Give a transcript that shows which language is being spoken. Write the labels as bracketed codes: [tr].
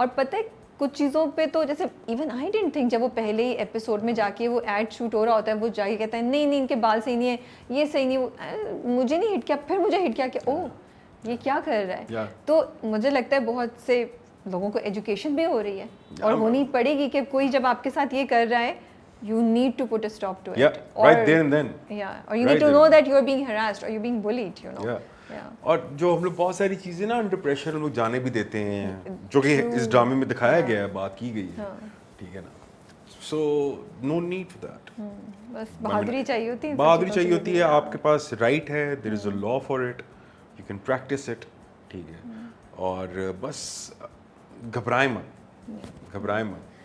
[hi] और पता है कुछ चीज़ों पे तो जैसे [en] even I didn't think [hi] जब वो पहले ही एपिसोड में जाके वो एड शूट हो रहा होता है वो जाके कहता है नहीं नहीं इनके बाल सही नहीं है ये सही नहीं मुझे नहीं हिट किया फिर मुझे हिट किया कि ओह ये क्या कर रहा है तो मुझे लगता है बहुत से लोगों को एजुकेशन भी हो रही है और होनी पड़ेगी कि कोई जब आपके साथ ये कर रहा है [en] you need to put a stop to it right there and then or you need to know that you are being harassed or you're being bullied you know [hi] और जो हम लोग बहुत सारी चीज़ें ना अंडर प्रेशर हम लोग जाने भी देते हैं जो कि इस ड्रामे में दिखाया गया है बात की गई है ठीक है ना [en] so no need for that [hi] बस बहादुरी चाहिए होती है आपके पास राइट है [en] there is a law for it you can practise it [hi] ठीक है और बस घबराए मत